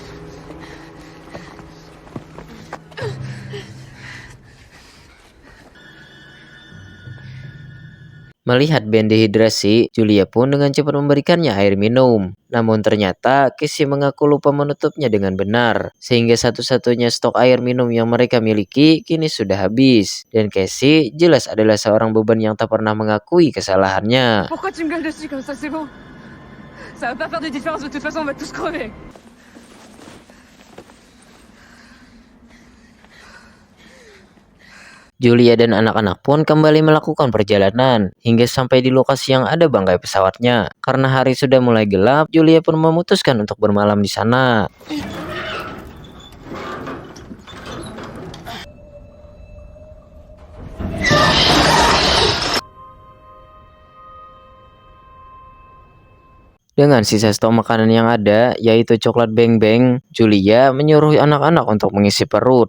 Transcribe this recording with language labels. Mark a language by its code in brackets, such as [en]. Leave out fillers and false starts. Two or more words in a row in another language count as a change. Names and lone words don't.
[id] Melihat Ben dehidrasi, Julia pun dengan cepat memberikannya air minum. Namun ternyata Casey mengaku lupa menutupnya dengan benar, sehingga satu-satunya stok air minum yang mereka miliki kini sudah habis. Dan Casey jelas adalah seorang beban yang tak pernah mengakui kesalahannya. [fr] Pourquoi tu me gueules dessus comme ça, c'est bon? Ça va pas faire de différence, de toute façon on va tous crever. [id] Julia dan anak-anak pun kembali melakukan perjalanan hingga sampai di lokasi yang ada bangkai pesawatnya. Karena hari sudah mulai gelap, Julia pun memutuskan untuk bermalam di sana. Dengan sisa stok makanan yang ada, yaitu coklat Beng Beng, Julia menyuruh anak-anak untuk mengisi perut.